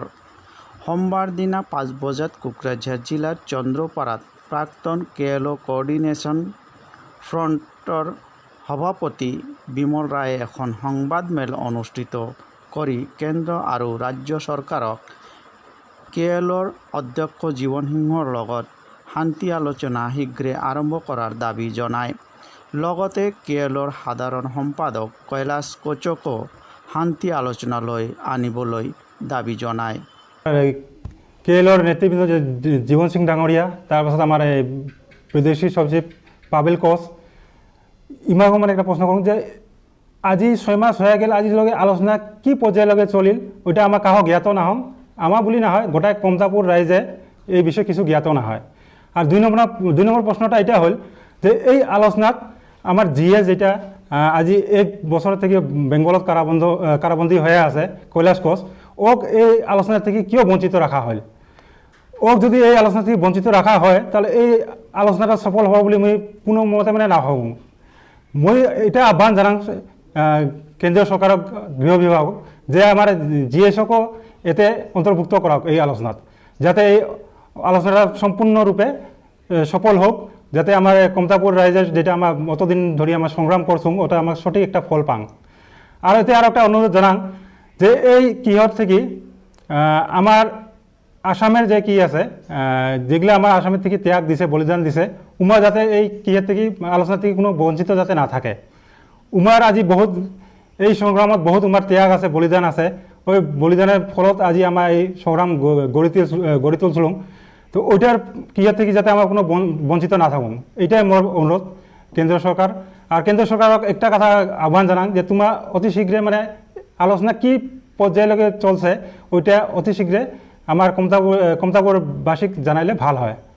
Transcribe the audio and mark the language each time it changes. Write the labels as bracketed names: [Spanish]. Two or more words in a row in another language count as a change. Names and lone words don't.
[Assamese] সোমবাৰ দিনা 5 বজাত কোকৰাঝাৰ জিলাৰ চন্দ্ৰপাৰাত প্ৰাক্তন কেএলঅ কোঅৰ্ডিনেশ্যন ফ্ৰণ্টৰ সভাপতি বিমল ৰায়ে এখন সংবাদমেল অনুষ্ঠিত কৰি কেন্দ্ৰ আৰু ৰাজ্য চৰকাৰক কেএলঅৰ অধ্যক্ষ জীৱন সিংহৰ লগত শান্তি আলোচনা শীঘ্ৰে আৰম্ভ কৰাৰ দাবী জনায়। লগতে কেএলঅৰ সাধাৰণ সম্পাদক কৈলাশ কোচকো শান্তি আলোচনালৈ আনিবলৈ দাবী জনায়। [Rangpuri] কেএলঅর নেতৃবৃন্দ জীবন সিং ডাঙরিয়া, তারপাছত আমার বিদেশী সচিব পাবেল কোচ, ইমাকো মানে একটা প্রশ্ন করুন যে আজি 6 মাস হয়ে গেল, আজিলগে আলোচনা কি পর্যায়লৈকে চলিল ওইটা আমার কাহো জ্ঞাত নাহম। আমার বুলি না হয়, গোটাই কমতাপুর রাইজে এই বিষয়ে কিছু জ্ঞাত না হয়। আর দুই নম্বর প্রশ্নটা এটা হল যে এই আলোচনাত আমার জিএ যেটা আজি 1 বছর থেকে বেঙ্গলত কারাবন্দী হয়ে আছে কৈলাশ কোচ, ওক এই আলোচনা থেকে কিয় বঞ্চিত রাখা হল। ওক যদি এই আলোচনা থেকে বঞ্চিত রাখা হয় তাহলে এই আলোচনাটা সফল হব বলে মই কোনো মতে মানে নাভাবো। মই এটা আহ্বান জানাম কেন্দ্রীয় সরকারক, গৃহ বিভাগক, যে আমার জিএসকো এতে অন্তর্ভুক্ত করা এই আলোচনাত, যাতে এই আলোচনাটা সম্পূর্ণরূপে সফল হোক, যাতে আমার কমতাপুর রাইজের যেটা আমার অতদিন ধরে আমার সংগ্রাম করছুম ওটা আমার সঠিক একটা ফল পাং। আর এতে আর একটা অনুরোধ জানাং যে এই কিহর থেকে আমার আসামের যে কি আছে যেগুলো আমার আসামের থেকে ত্যাগ দিছে, বলিদান দিছে, উমা যাতে এই কিহের থেকে আলোচনা থেকে কোনো বঞ্চিত যাতে না থাকে। উমার আজি বহুত এই সংগ্রামত বহুত উমার ত্যাগ আছে, বলিদান আছে, ওই বলিদানের ফলত আজি আমার এই সংগ্রাম গড়ি তুলছিলাম। তো ওইটার কিহের থেকে যাতে আমার কোনো বঞ্চিত না থাকুন, এইটাই মোর অনুরোধ কেন্দ্র সরকার। আর কেন্দ্র সরকারক একটা কথা আহ্বান জানাং যে তোমরা অতি শীঘ্রে মানে আলোচনা কি পর্যায়লৈকে চলছে ওইটা অতি শীঘ্রে আমার কমতাপুরবাসীক জানাইলে ভাল হয়।